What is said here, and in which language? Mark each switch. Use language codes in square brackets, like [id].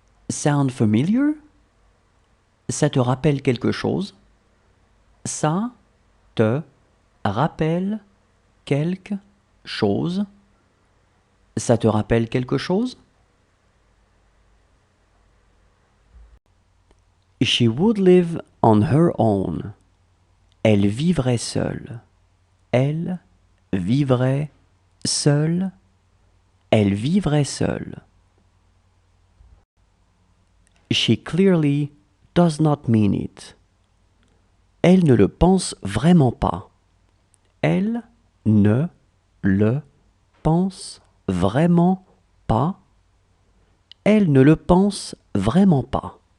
[en] Sound familiar? [fr] Ça te rappelle quelque chose? Ça te rappelle quelque chose? Ça te rappelle quelque chose? [en] She would live on her own. [fr] Elle vivrait seule. Elle vivrait seule. Elle vivrait seule. [en] She clearly does not mean it. [fr] Elle ne le pense vraiment pas. Elle ne le pense vraiment pas. Elle ne le pense vraiment pas.